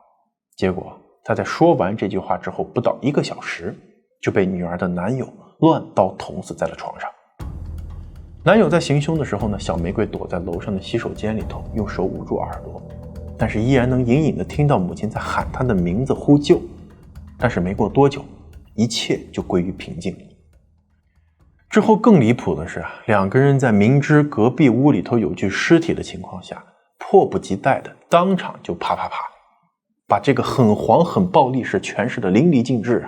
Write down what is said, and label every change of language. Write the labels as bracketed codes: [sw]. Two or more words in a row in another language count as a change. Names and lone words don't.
[zh] 結果他在說完這句話之後不到1個小時，就被女兒的男友亂刀捅死在了床上。男友在行凶的時候呢，小玫瑰躲在楼上的洗手间裡头，用手捂住耳朵，但是依然能隐隐地听到母親在喊她的名字呼救。但是沒過多久，一切就歸於平靜了。之後更離譜的是啊，兩個人在明知隔壁屋裡頭有具屍體的情況下，迫不及待的當場就啪啪啪，把這個很黃很暴力是詮釋的淋漓盡致啊。